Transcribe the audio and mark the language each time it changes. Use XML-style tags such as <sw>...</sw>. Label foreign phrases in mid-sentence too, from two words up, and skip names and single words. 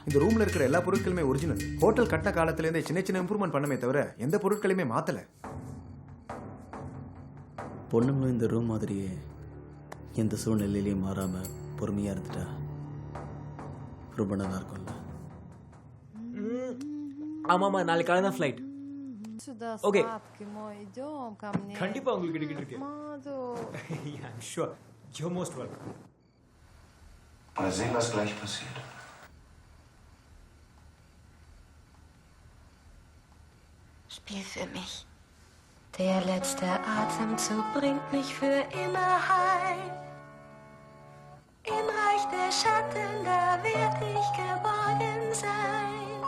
<ta>இந்த ரூமில் இருக்கிற எல்லா பொருட்களுமே ஒரிஜினல். ஹோட்டல் கட்டின காலத்துலேருந்தே சின்ன சின்ன இம்ப்ரூவ்மெண்ட் பண்ணமே தவிர எந்த பொருட்களையுமே மாற்றலை. பொண்ணுங்களும் இந்த ரூம் மாதிரியே எந்த சூழ்நிலையிலையும் மாறாமல் பொறுமையாக இருந்துட்டா ரொம்ப நல்லா இருக்கும்ல. ஆமாமா, நாளைக்கு காலை தான் ஃப்ளைட்.</ta> <ru>Сюда, Окей. сладкий мой, идем ко мне.</ru> <ta>கண்டிப்பா உங்களுக்கு கிடைக்கிட்டு இருக்கு. Маду.</ta> <en>Yeah, I'm sure. You're most welcome.</en> <de>Mal sehen, was gleich passiert. Spiel für mich. Der letzte Atemzug bringt mich für immer heim. Im Reich der Schatten, da werd ich geborgen sein.</de>